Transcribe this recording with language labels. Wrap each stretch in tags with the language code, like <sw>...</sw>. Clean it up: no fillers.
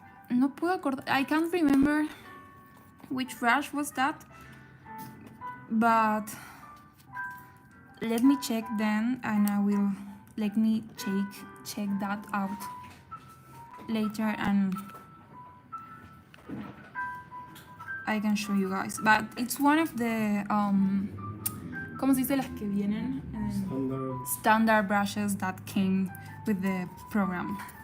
<es>No puedo acordar.</es> <en>I can't remember which brush was that, but let me check then, and let me check that out later, and I can show you guys. But it's one of the</en> <es>¿cómo se dice las que vienen?</es> <en>Standard brushes that came with the program.</en>